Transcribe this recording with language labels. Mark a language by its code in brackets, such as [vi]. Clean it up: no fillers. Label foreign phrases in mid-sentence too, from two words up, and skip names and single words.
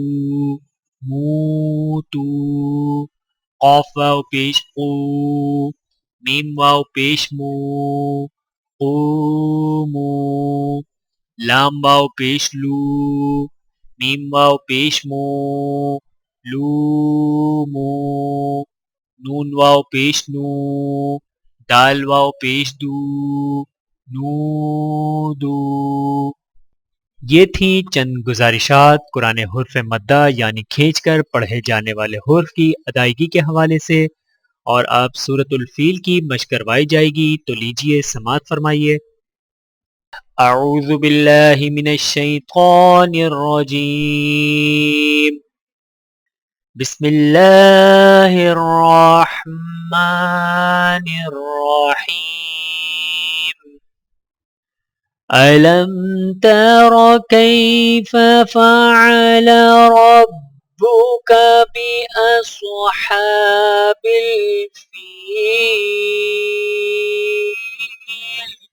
[ur] موتو، قاف واو پیش قو، میم واو پیش مو، قومو، لام واو پیش لو، میم واو پیش مو، لومو، نون واو پیش نو، دال واو پیش دو، نودو۔ یہ تھیں چند گزارشات قرآن حرف مدہ یعنی کھینچ کر پڑھے جانے والے حرف کی ادائیگی کے حوالے سے، اور اب سورۃ الفیل کی مشق کروائی جائے گی، تو لیجئے سماعت فرمائیے۔ [ar] اعوذ باللہ من الشیطان الرجیم، بسم اللہ الرحمن الرحیم۔ أَلَمْ تَرَ كَيْفَ فَعَلَ رَبُّكَ بِأَصْحَابِ الْفِيلِ